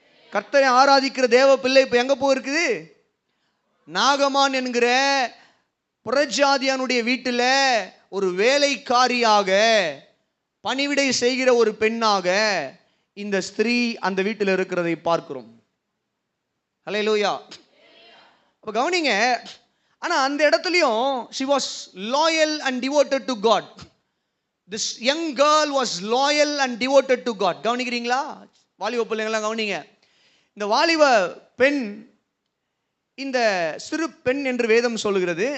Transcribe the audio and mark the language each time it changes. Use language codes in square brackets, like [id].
[ta] கர்த்தரை ஆராதிக்கிற தேவ பிள்ளை இப்போ எங்கே போயிருக்குது? நாகமான் என்கிற புறஜாதியானுடைய வீட்டில் ஒரு வேலைக்காரியாக, பணிவிடை செய்கிற ஒரு பெண்ணாக இந்த ஸ்திரீ அந்த வீட்டில் இருக்கிறதை பார்க்கிறோம். ஹல்லேலூயா. அப்போ கவனிங்க, ஆனால் அந்த இடத்துலையும் [en] she was loyal and devoted to God. This young girl was loyal and devoted to God. [ta] கவனிக்கிறீங்களா? வாலிப பிள்ளைங்களாம் கவனிங்க. இந்த வாலிப பெண், இந்த சிறு பெண் என்று வேதம் சொல்லுகிறது.